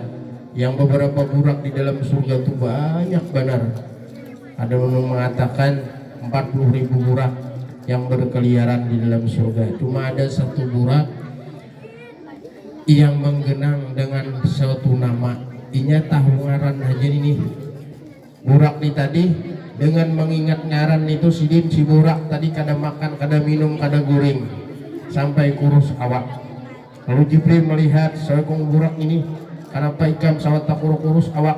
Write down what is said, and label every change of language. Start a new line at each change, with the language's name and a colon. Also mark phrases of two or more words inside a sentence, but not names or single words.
Indonesian: Yang beberapa burak di dalam surga itu banyak benar. Ada yang mengatakan 40.000 burak yang berkeliaran di dalam surga. Cuma ada satu burak yang menggenang dengan suatu nama.
Banjar: Inya tahu ngaran aja ini. Burak nih tadi dengan mengingat ngaran itu si burak tadi kada makan, kada minum, kada goreng sampai kurus awak.
Indonesian: Lalu Jibril melihat seekor burak ini, kenapa ikam sawat tak kurus awak?